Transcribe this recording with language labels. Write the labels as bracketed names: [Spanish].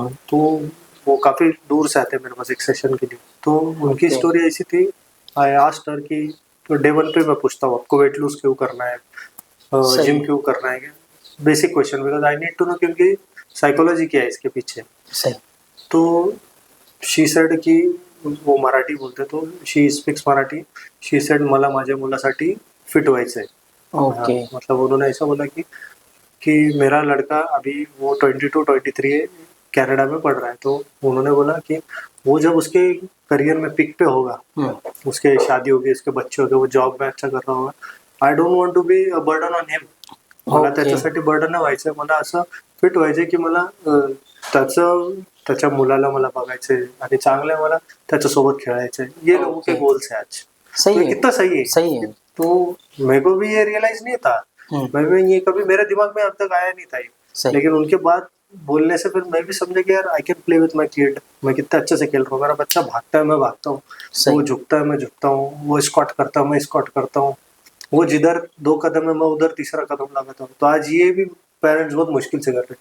[Hindi] तो वो काफी दूर से आते हैं मेरे पास एक सेशन के लिए। तो उनकी स्टोरी ऐसी थी, [English] I asked her [Hindi] कि तो डे 1 पे मैं पूछता हूँ आपको वेट लूज क्यों करना है, जिम क्यों करना है, basic question, [English] because I need to know [Hindi] क्योंकि साइकोलॉजी क्या है इसके पीछे। तो शी सेड कि वो मराठी बोलते, तो [English] she speaks Marathi, [Hindi] she said [Marathi] मला माझ्या मुलासाठी फिट व्हायचंय। [Hindi] ओके, मतलब उन्होंने ऐसा बोला कि कि मेरा लड़का अभी वो 22-23 कनाडा में पढ़ रहा है, तो उन्होंने बोला कि वो जब उसके करियर में पिक पे होगा, उसके शादी होगी, उसके बच्चे होंगे, वो जॉब में अच्छा कर रहा होगा, [English] I don't want to be a burden on him. [Marathi] मला त्याच्यासाठी बर्डन नाही व्हायचं, मला असं फिट व्हायचं की मला त्याच्या मुलाला मला बघायचंय आणि चांगलं मला त्याच्यासोबत खेळायचंय. [Hindi] ये लोगों के गोल्स है आज. सही तो है, कितना सही है. सही है. तो मेरे को भी ये रियलाइज नहीं था, मैं ये कभी मेरे दिमाग में अब तक आया नहीं था ये. लेकिन उनके बाद बोलने से फिर मैं भी समझा कि यार [English] I can play with my kid. [Hindi] मैं कितना अच्छे से खेल रहा हूँ, मेरा बच्चा भागता है मैं भागता हूँ, वो झुकता है मैं झुकता हूँ, वो स्क्वाट करता है मैं स्क्वाट करता हूँ, वो जिधर 2 कदम है मैं उधर तीसरा कदम लगाता हूँ. तो आज ये भी पेरेंट्स बहुत मुश्किल से कर रहे हैं.